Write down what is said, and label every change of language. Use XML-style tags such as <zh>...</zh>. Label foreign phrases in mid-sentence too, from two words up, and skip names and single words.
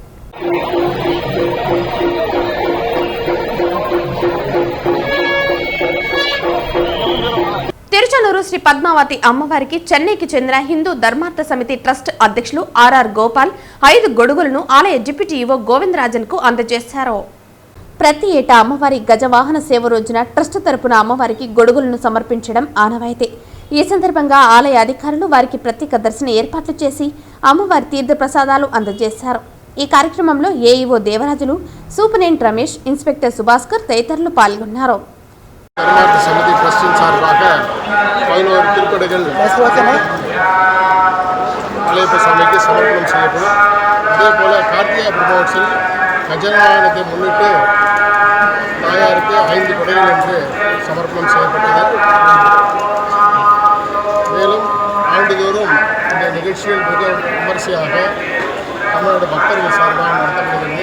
<te>తిరుచానూరు శ్రీ పద్మావతి అమ్మవారికి చెన్నైకి చెందిన హిందూ ధర్మార్థ సమితి ట్రస్ట్ అధ్యక్షులు ఆర్ఆర్ గోపాల్ 5 గొడుగులను ఆలయ డిప్యూటీ ఈవో గోవిందరాజన్ కు అందజేశారు. ప్రతి ఏటా అమ్మవారి గజవాహన సేవ రోజున ట్రస్ట్ తరపున అమ్మవారికి గొడుగులను సమర్పించడం ఆనవాయితీ. ఈ సందర్భంగా ఆలయ అధికారులు వారికి ప్రత్యేక దర్శన ఏర్పాట్లు చేసి అమ్మవారి తీర్థ ప్రసాదాలు అందజేశారు. ఈ కార్యక్రమంలో ఏఈఓ దేవరాజులు, சூப்பரண்ட் ரமேஷ், இன்ஸ்பெக்டர் சுபாஸ்கர் ததிதரలు పాల్గొన్నారు.</te> <ta>ధర్మార్థ సమితి ట్రస్ట్ సార్பாக 11 திருக்கடைகள் மலையப்ப சாமிக்கு சமர்ப்பணம் செய்யப்படும். அதேபோல் கார்த்திகை பிரம்மோற்சவத்தில் கஜவாகனத்தை முன்னிட்டு தாயாருக்கு 5 கொடைகள் என்று சமர்ப்பணம் செய்யப்பட்டது. மேலும் ஆண்டுதோறும் இந்த நிகழ்ச்சிகள் மிக விமர்சையாக தமிழ்நாடு பக்தர்கள் சார்பாக நடத்தப்படுகிறது.</ta>